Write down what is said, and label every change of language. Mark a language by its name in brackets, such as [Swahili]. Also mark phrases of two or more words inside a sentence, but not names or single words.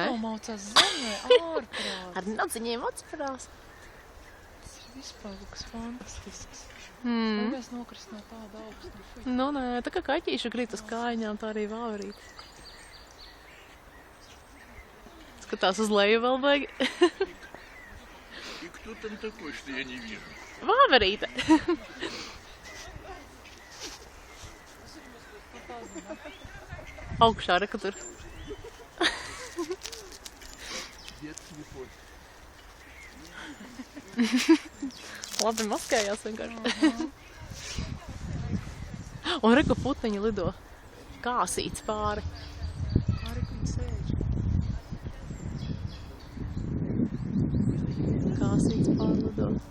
[Latvian] nenomaucās zemē? Ārprāts. Ar nadziņiem atsparās. Tas ir vispār kaut kas fantastisks. Mm. Vai mēs nokrist no tāda augstuma? Nu, nē, tā kā kaķīši krīt uz kājiņām, tā arī vāverīt. Skatās uz leju vēl baigi. [Russian] И кто там такой, что я не вижу? [Latvian] Vāverīte. Augšā, reku tur. [Russian] Где телефон? [Latvian] Labi maskējās vienkārši. Un reku puteņi lido. Kāsīts pāri. Arī viņi sēž. Kāsīts pāri lido.